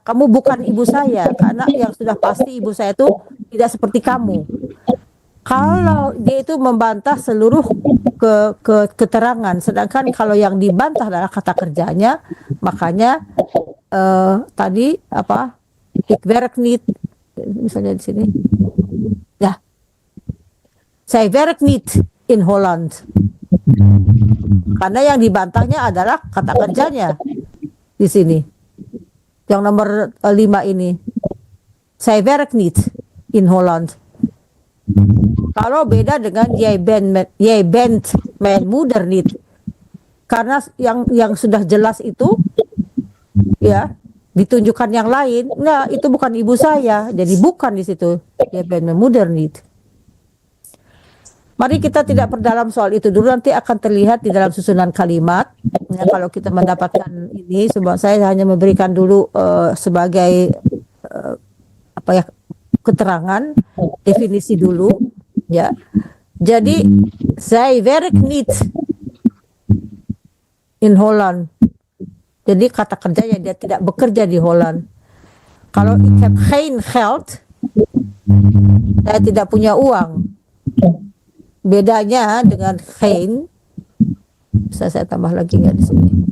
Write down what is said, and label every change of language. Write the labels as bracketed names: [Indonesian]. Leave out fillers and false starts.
[Indonesian] Kamu bukan ibu saya, karena yang sudah pasti ibu saya itu tidak seperti kamu. Kalau dia itu membantah seluruh keterangan, sedangkan kalau yang dibantah adalah kata kerjanya, makanya tadi apa? [Dutch] Ik werk niet, [Indonesian] misalnya di sini. Ya. Saya [Dutch] werk niet in Holland. [Indonesian] Karena yang dibantahnya adalah kata kerjanya di sini. Yang nomor 5 ini. Saya [Dutch] werk niet in Holland. [Indonesian] Kalau beda dengan [Dutch] jij bent mijn moeder niet. [Indonesian] Karena yang sudah jelas itu ya ditunjukkan yang lain. Nah, itu bukan ibu saya. Jadi bukan di situ. [Dutch] Jij bent mijn moeder niet. [Indonesian] Mari kita tidak perdalam soal itu dulu, nanti akan terlihat di dalam susunan kalimat. Ya, kalau kita mendapatkan ini, saya hanya memberikan dulu sebagai apa ya, keterangan, definisi dulu, ya. Jadi, [Dutch] zij werk niet in Holland. [Indonesian] Jadi kata kerjanya dia tidak bekerja di Holland. Kalau [Dutch] ik heb geen geld, [Indonesian] saya tidak punya uang. Bedanya dengan geen, bisa saya tambah lagi nggak di sini?